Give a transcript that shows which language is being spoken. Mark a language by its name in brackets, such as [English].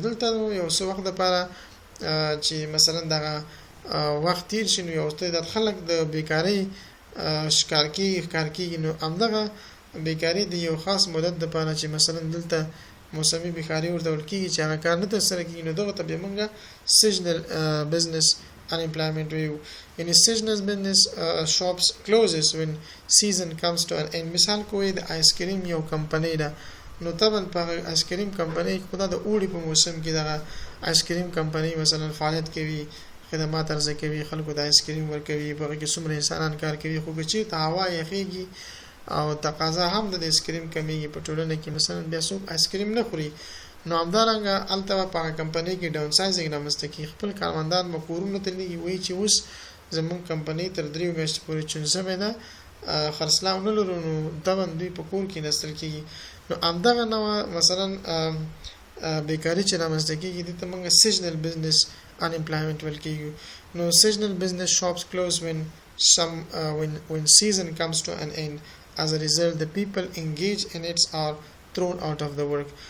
[Pashto] دلته یو څه وخت لپاره چې مثلا دغه وخت تیر شي، نو یو تعداد خلک د بیکارۍ ښکار کېږي، نو همدغه بیکاري د یو خاص مدت لپاره چې مثلا دلته موسمي بیکاري ورته ویل کېږي چې هغه کار نه ترسره کېږي، نو دغه ته بیا موږ [English] seasonal business unemployment [Pashto] ویو. [English] یعنی seasonal business shops closes when season comes to an end. [Pashto] مثال کوی د آیس کریم یو کمپنۍ ده، نو طبعا په آیس کریم کمپنۍ خدا د اوړي په موسم کې دغه آیس کریم کمپنۍ مثلا فعالیت کوي، خدمات عرضه کوي، خلکو د آیس کریم ورکوي، په هغه کې څومره انسانان کار کوي، خو چې ته هوا یخېږي او تقاضا هم د آیس کریم کمیږي په ټولنه کې، مثلا بیا څوک آیس کریم نه خوري، نو همدارنګه هلته په کمپنۍ کې ډاون سایزینګ رامنځته کېږي، خپل کارمندان به کورونو ته لېږي، وایي چې اوس زموږ کمپنۍ تر 3 میاشتو پورې چون شوې ده، خرڅلاو نه لرو، نو طبعا دوی په کور کې نستل کېږي. نو همدغه نوع مثلا بیکاری چې رامنځته کیږي د ته موږ [English] seasonal business unemployment [Pashto] ویل کیږي. [English] نو seasonal business shops close when season comes to an end. As a result, the people engaged in it are thrown out of the work.